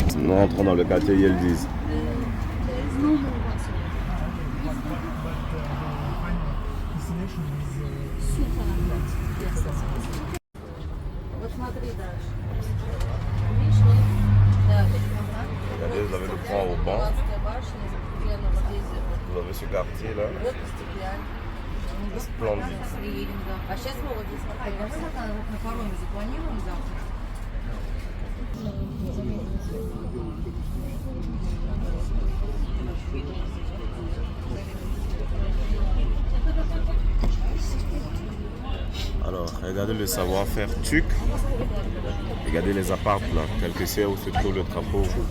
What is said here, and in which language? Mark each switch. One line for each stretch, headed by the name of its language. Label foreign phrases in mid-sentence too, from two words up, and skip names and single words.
French: nous rentrons dans le quartier Yildiz. Regardez, vous avez le pont au banc. Vous avez ce quartier là. C'est splendide.
Russian: А сейчас молодец. На пароме запланируем завтра.
French: Alors, regardez le savoir-faire turc. Regardez les apparts là, tel que c'est où se trouve le drapeau.